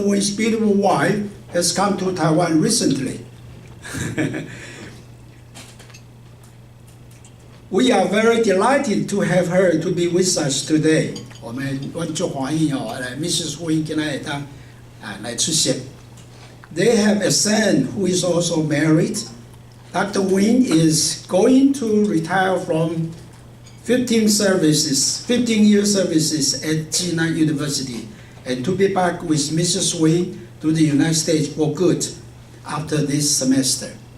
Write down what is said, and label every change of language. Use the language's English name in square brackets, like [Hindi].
[English] Wayne's beautiful wife, has come to Taiwan recently. We are very delighted to have her to be with us today. [Chinese] 我们很欢喜Mrs. Wayne 今天来出席。 [English] They have a son who is also married. Dr. Wayne is going to retire from 15 year services at Jinan University, and to be back with Mrs. Wei to the United States for good after this semester.